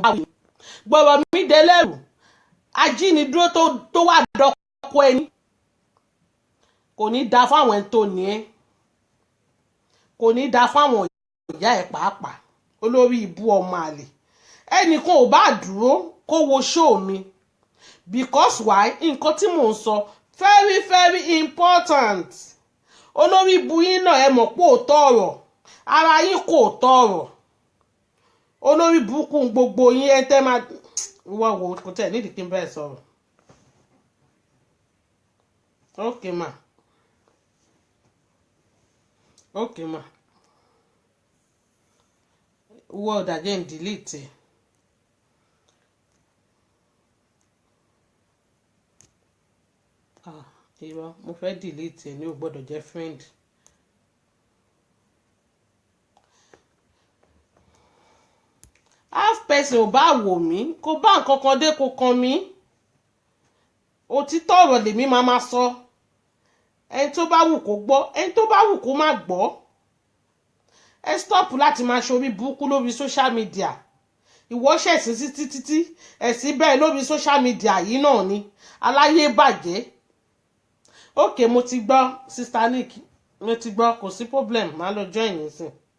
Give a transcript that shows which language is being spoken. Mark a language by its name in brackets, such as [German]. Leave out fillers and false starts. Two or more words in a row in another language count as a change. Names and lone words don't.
[Yoruba] bá wí gbọ́dọ̀ mi délẹ́rù ajínigbó tó wà dọ́kọ ẹni kò ní da fáwọn ẹni tó ní ẹ kò ní da fáwọn ìyá ẹ pàápàá olórí ibú ọmọ àlè ẹnìkan ò bá dúró kó wo show mi [English] because why [Yoruba] nǹkan tí mò ń sọ [English] very very important [Yoruba] olórí ibú yín náà ẹ mọ̀ pé òótọ́ ọ̀rọ̀ ara yín kò tọ̀rọ̀ olórí burúkú gbogbo yín ẹ tẹ́ máa wọ́n wò kò tẹ̀ nídìí kí n bẹ́ẹ̀ sọ̀rọ̀ okay ma okay ma [English] word again [Yoruba] delete irọ́ mo fẹ́ delete ní o gbọ́dọ̀ jẹ́ friend. [English] Half person [Yoruba] ò bá wò mí kó bá nǹkan kan dé kó kan mí òtítọ́ ọ̀rọ̀ lèmi máa sọ ẹni tó bá wù kó gbọ́ ẹni tó bá wù kó má gbọ́ ẹ stop láti máa ṣorí burúkú lórí [English] social media [Yoruba] ìwọ ṣẹ̀sìn sí títí ẹ̀sìn bẹ́ẹ̀ lórí [English] social media [Yoruba] yìí náà ni aláyé bàjẹ́ okay mo ti gbọ́ sister Nick mo ti gbọ́ kò sí problem máa lọ join yín sìn.